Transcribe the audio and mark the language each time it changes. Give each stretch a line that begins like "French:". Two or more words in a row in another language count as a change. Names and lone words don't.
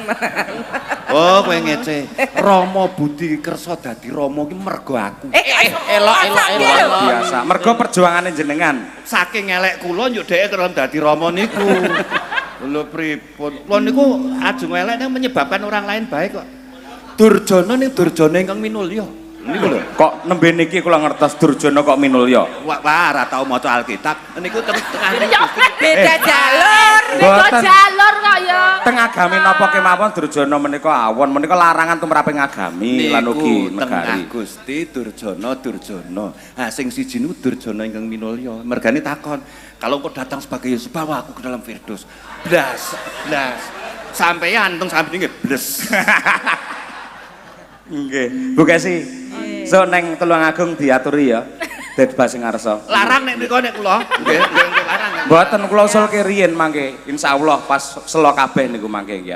Javanese: Oh, kowe ngece. Rama Budi kersa dadi Rama ki mergo aku. Elok. Biasa. Mergo perjuangane jenengan. Saking elek kula yo dheke kerem dadi Rama niku. Lho pripun? Kula niku ajeng elek nang
Indonesian: menyebabkan orang lain baik
Javanese: kok. Durjana ning Durjana ingkang minulya. Niku lho. Kok nembe niki kula ngertos Durjana kok minulya. Wah, ora tau maca Alkitab. Niku tengah Beda jalur. Beda jalur kok ya. Teng agami napa kemawon Durjana menika awon, menika larangan tumraping agami lan ugi negari. Tengah Gusti Durjana. Ah sing siji niku Durjana ingkang minulya. Mergane takon,
Indonesian: kalau kau datang sebagai Yesus bawa aku ke dalam Firdaus.
Javanese: Blas. Sampeyan teng samping nggih bles. Nggih. Bu Kesi. So neng Tulungagung diaturi ya. Bebas sing ngarsa. Larang nek mriko nek kula. Nggih larang. Mboten kula usulke riyin mangke. Insyaallah pas selo kabeh niku mangke ngian.